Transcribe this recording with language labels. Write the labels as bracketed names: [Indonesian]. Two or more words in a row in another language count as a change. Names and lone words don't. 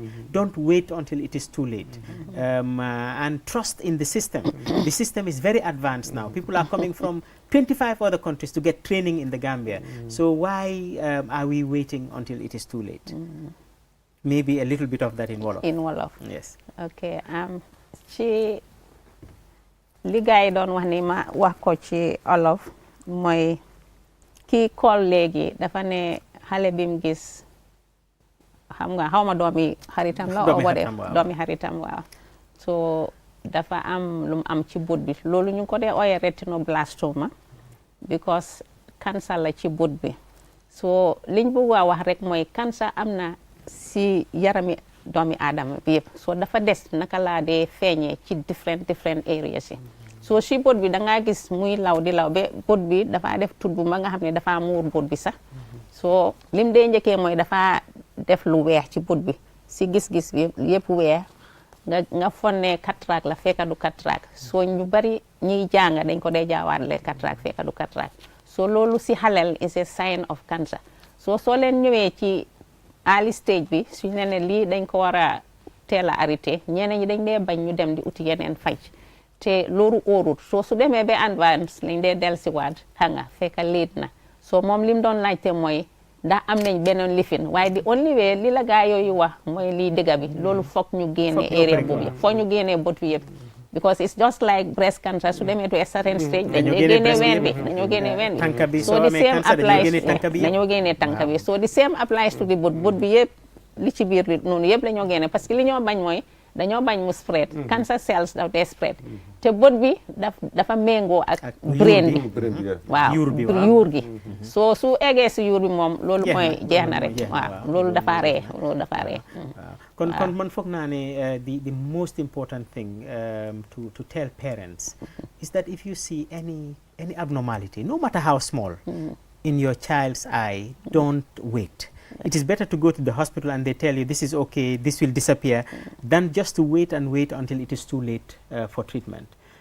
[English] Don't wait until it is too late. And trust in the system. The system is very advanced now. People are coming from 25 other countries to get training in the Gambia. So why are we waiting until it is too late? Maybe a little bit of that in Wolof. In Wolof. Yes. Okay. [Wolof] Ci li gaay doon wax ni ma wax ko ci Wolof mooy kii call léegi dafa ne xale bi mu gis xam nga xawma doomi xaritam la doomi xaritam waaw. So dafa am lu mu am ci bët bi loolu ñu ko dee ooyee retinoblastoma [English] because cancer [Wolof] la ci bët bi. So liñ bëgg a wax rek mooy cancer am na si yarami doomi aadama bi yëpp. So dafa des naka laa dee feeñee ci [English] different areas [Wolof] yi. So si bët bi da ngaa gis muy law di law ba bët bi dafa def tut bu ma nga xam ne dafa muur bët bi sax. So lim dee njëkkee mooy dafa def lu weex ci bët bi si gis-gis bi yëpp weex. nga fonne cataracte la fekk du cataracte so ñu bari ñiy jàng dañ ko dee jaawaale cataracte fekk du cataracte so loolu si xalel [English] is a sign of cancer [Wolof] so soo leen ñëwee ci [English] early stage [Wolof] bi suñu ne lii dañ ko war a teel a arrêté ñeneen ñi dañ dee bañ ñu dem di uti yeneen faj te loolu óorut so su demee ba advance lañ dee dellusiwaat xam nga fekk late na so moom lim doon laajte mooy ndax am nañ beneen lifin waaye di [English] only way [Wolof] li la gaa yooyu wax mooy lii dëgga bi loolu foog ñu génne area boobu yëpp foog ñu génne bët bi yëpp [English] because it's just like breast cancer [Wolof] su demee [English] to a certain stage [Wolof] dañoo génne ween bi [English] so the same applies [Wolof] dañoo génne tànka bi [English] so the same applies to the [Wolof] bët bi yëpp li ci biir bi noonu yëpp dañoo génne [French] parce que [Wolof] li ñoo bañ mooy dañoo bañ mu [English] spread cancer cells [Wolof] daf dee spread te bët bi dafa méngoo ak brain bi waaw yuur gi so su eggee si yuur bi moom loolu mooy jeex na rek waaw loolu dafa ree kon man foog naa ne [English] the most important thing to tell parents is that if you see any abnormality no matter how small in your child's eye don't wait. It is better to go to the hospital and they tell you this is okay, this will disappear, than just to wait until it is too late for treatment.